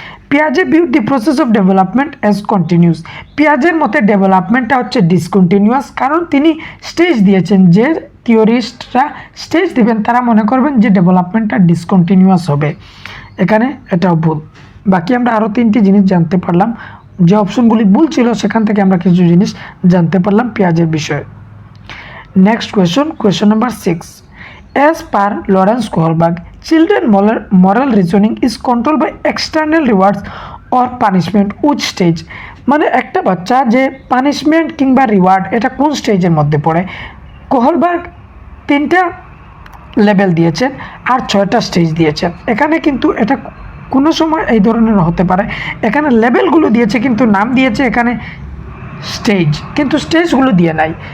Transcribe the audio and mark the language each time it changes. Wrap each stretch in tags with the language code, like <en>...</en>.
<en>পিয়াজে view the process of development as continuous.</en> <bn>পিয়াজের মতে ডেভেলপমেন্টটা হচ্ছে discontinuous, কারণ তিনি স্টেজ দিয়েছেন, যে থিওরিস্টরা স্টেজ দিবেন তারা মনে করবেন যে ডেভেলপমেন্টটা ডিসকন্টিনিউয়াস হবে, এখানে এটাও ভুল। বাকি আমরা আরও 3টি জিনিস জানতে পারলাম, যে অপশনগুলি ভুল ছিল সেখান থেকে আমরা কিছু জিনিস জানতে পারলাম পিয়াজের বিষয়ে।</bn> <en>Next question number 6, as per Lawrence Kohlberg, children moral reasoning is controlled by external rewards or punishment which stage।</en> <bn>মানে একটা বাচ্চা যে পানিশমেন্ট কিংবা রিওয়ার্ড এটা কোন স্টেজের মধ্যে পড়ে? কোহলবার্গ 3টা লেভেল দিয়েছেন আর 6টা স্টেজ দিয়েছেন। এখানে কিন্তু এটা কোনো সময় এই ধরনের হতে পারে, এখানে লেভেলগুলো দিয়েছে কিন্তু নাম দিয়েছে এখানে স্টেজ, কিন্তু স্টেজগুলো দিয়ে নাই।</bn>